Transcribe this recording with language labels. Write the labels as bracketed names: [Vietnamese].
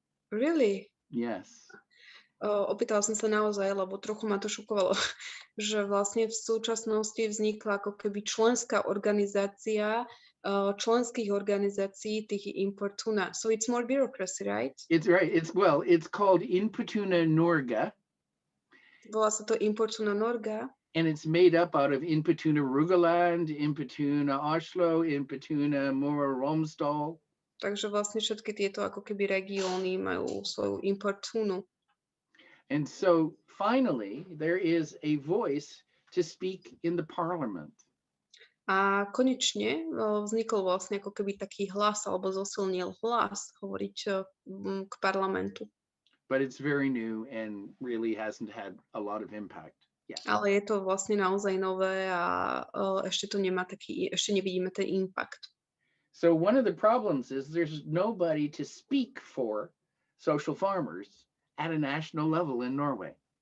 [English] Really? Yes. [Slovak] Opýtala som sa naozaj, lebo trochu ma to šokovalo, že vlastne v súčasnosti vznikla ako keby členská organizácia členských organizácií tých Importuna. [English] So it's more bureaucracy, right? It's right. It's called Importuna Norge. [Slovak] Volá sa to Importuna Norge. [English] And it's made up out of Importuna Rogaland, Importuna Oslo, Importuna Møre og Romsdal. [Slovak] Takže vlastne všetky tieto ako keby regióny majú svoju Importunu. [English] And so finally, there is a voice to speak in the parliament. [Slovak] A konečne vznikol vlastne ako keby taký hlas, alebo zosilnil hlas hovoriť k parlamentu. [English] But it's very new and really hasn't had a lot of impact yet. [Slovak] Ale je to vlastne naozaj nové a ešte nevidíme ten impact. [English] So one of the problems is there's nobody to speak for social farmers at a national level in Norway.